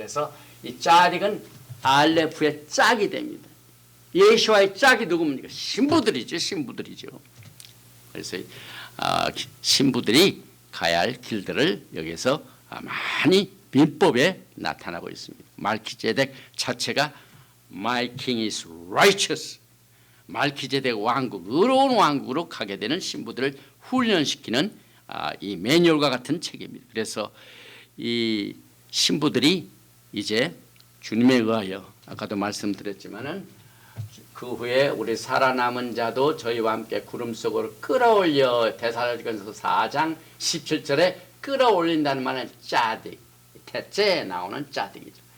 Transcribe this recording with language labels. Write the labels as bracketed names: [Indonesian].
[Korean] 그래서 이 짜딕은 알렙의 짝이 됩니다. 예수와의 짝이 누굽니까? 신부들이죠. 그래서 신부들이 가야 할 길들을 여기서 많이 민법에 나타나고 있습니다. 말키제덱 자체가 [English] My king is righteous. [Korean] 말키제덱 왕국, 의로운 왕국으로 가게 되는 신부들을 훈련시키는 이 매뉴얼과 같은 책입니다. 그래서 이 신부들이 이제 주님에 의하여 아까도 말씀드렸지만은 그 후에 우리 살아남은 자도 저희와 함께 구름 속으로 끌어올려 데살로니가전서 4장 17절에 끌어올린다는 말은 짜딕, 태째에 나오는 짜딕이죠.